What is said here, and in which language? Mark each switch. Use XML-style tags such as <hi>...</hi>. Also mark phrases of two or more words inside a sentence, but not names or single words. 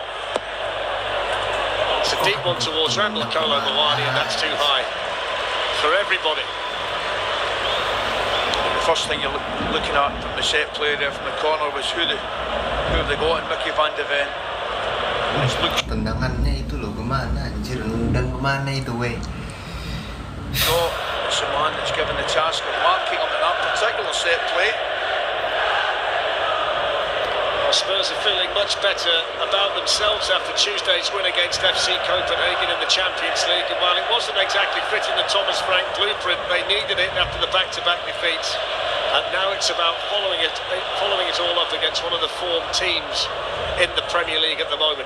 <en>It's a deep one towards Randall Kolo Muani, and that's too high for everybody. The first thing you're looking at from the set play there from the corner was who have they got in Mickey van de Ven.</en> <id>Tendangannya itu loh, kemana anjir, nendang kemana itu weh.</id> <en>No, it's the man that's given the task of marking him in that particular set play. Well, Spurs are feeling much better about themselves after Tuesday's win against FC Copenhagen in the Champions League, and while it wasn't exactly fitting the Thomas Frank blueprint, they needed it after the back-to-back defeats, and now it's about following it all up against one of the form teams in the Premier League at the moment.</en>